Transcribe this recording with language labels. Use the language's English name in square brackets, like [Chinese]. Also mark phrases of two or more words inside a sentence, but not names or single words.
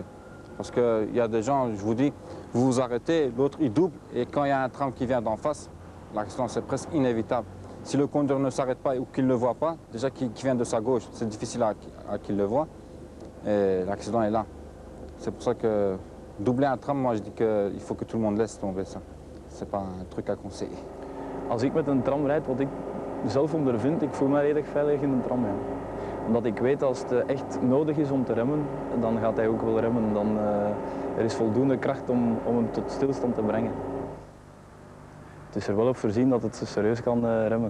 [French] Parce qu'il y a des gens, je vous dis, vous vous arrêtez, l'autre il double, et quand il y a un tram qui vient d'en face, l'accident c'est presque inévitable. Si le conducteur ne s'arrête pas ou qu'il ne le voit pas, déjà qu'il vient de sa gauche, c'est difficile à qu'il le voit, et l'accident est là. C'est pour ça que doubler un tram, moi je dis qu'il faut que tout le monde laisse tomber ça. C'est pas un truc à conseiller. [Dutch] Als ik met een tram rijd, wat ik zelf ondervind, ik voel me redelijk veilig in een tram. Ja. Omdat ik weet als het echt nodig is om te remmen, dan gaat hij ook wel remmen. Er is voldoende kracht om hem tot stilstand te brengen. Het is er wel op voorzien dat het serieus kan remmen.